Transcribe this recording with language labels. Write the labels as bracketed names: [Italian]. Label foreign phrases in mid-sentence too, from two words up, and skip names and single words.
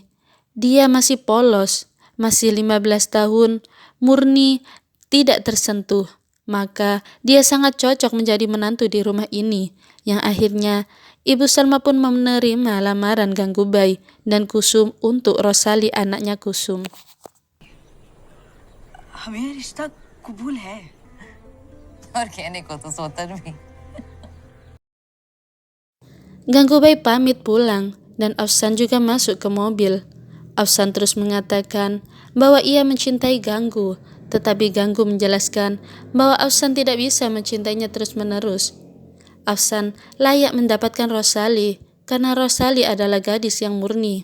[Indonesian] Dia masih polos, masih 15 tahun, murni, tidak tersentuh. Maka dia sangat cocok menjadi menantu di rumah ini." Yang akhirnya Ibu Salma pun menerima lamaran Gangubai dan Kusum untuk Rosali, anaknya Kusum. [Hindi] हमें रिश्ता कबूल है और कहने को तो सोतर भी। [Indonesian] Gangubai pamit pulang dan Afsan juga masuk ke mobil. Afsan terus mengatakan bahwa ia mencintai Ganggu, tetapi Ganggu menjelaskan bahwa Afsan tidak bisa mencintainya terus-menerus. Afsan layak mendapatkan Rosali karena Rosali adalah gadis yang murni.